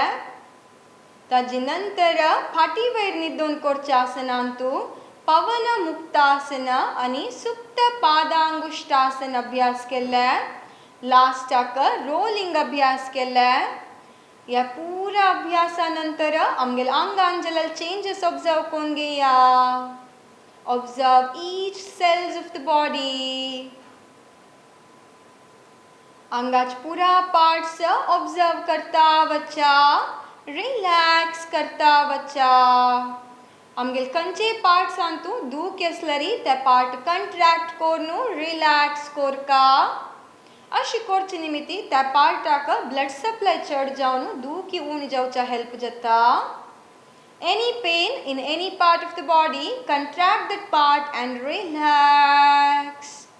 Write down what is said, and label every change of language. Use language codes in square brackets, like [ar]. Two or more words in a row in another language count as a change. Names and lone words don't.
[kok] ताजी नंतर फाटी वयर न्हिदून करचे आसनांतू पवन मुक्तासन आणि सुप्त पादांगुष्ठासन अभ्यास केला. लास्टाक रोलिंग अभ्यास केला. या पूरा अभ्यासानंतर आमगेल आंगांजल [en] changes observe [kok] कोण घेया. [en] observe each cells of the body. [kok] अंगाच पूरा पार्ट्स ऑब्जर्व करता वच्चा, रिलॅक्स करता वच्चा. आमगेल खंयचे पार्ट्स अंतू दूख असलरी ते [en] part contract [kok] कोरनू रिलॅक्स कोरका. अशी करचे निमित्ती त्या पार्टाक [en] blood supply [kok] चढ जावन दुखी उण जावचा हेल्प जाता. [en] Any pain in any part of the body, contract that part and relax.